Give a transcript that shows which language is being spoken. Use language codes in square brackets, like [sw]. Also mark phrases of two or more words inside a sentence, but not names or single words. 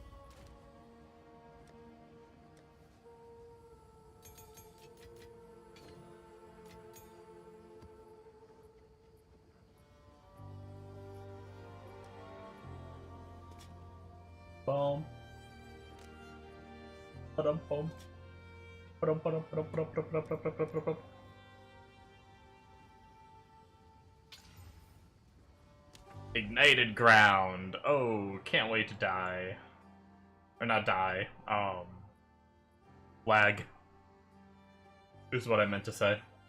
[en] Boom. Ba-dum, boom. Ba-dum, ba-dum, ba-dum, ba-dum, ba-dum, ba-dum, ba-dum, ba-dum, ba-dum. Ignited ground. Oh, can't wait to die. Or not die. Lag. Is what I meant to say.